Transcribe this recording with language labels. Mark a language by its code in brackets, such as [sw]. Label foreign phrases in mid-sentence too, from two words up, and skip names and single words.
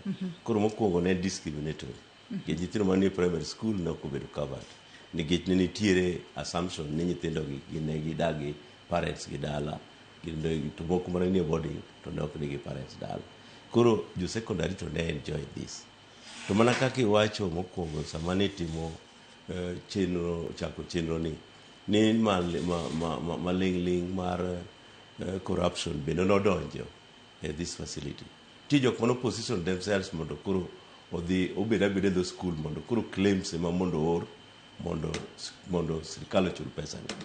[luo] Koro mokwongo ne discriminatory. Nikech nyithindo manie [en] primary school [luo] ne ok obedo covered. Nikech ne nitiere assumption ni nyithindo gi ne gidagi parents gi dala. To moko mane nie boarding to ne ok nigi parents dala. Koro jo secondary to ne [en] enjoy this. [luo] To mana kaka iwacho mokwongo sama ne timo chako chenro ni maling' mar corruption bende nodonjo e [en] this facility. [luo] Ti jok mano [en] position themselves [luo] mondo koro odhi obed abeda dho school mondo koro claims ema mondo or mondo sirikal ochul pesa ni.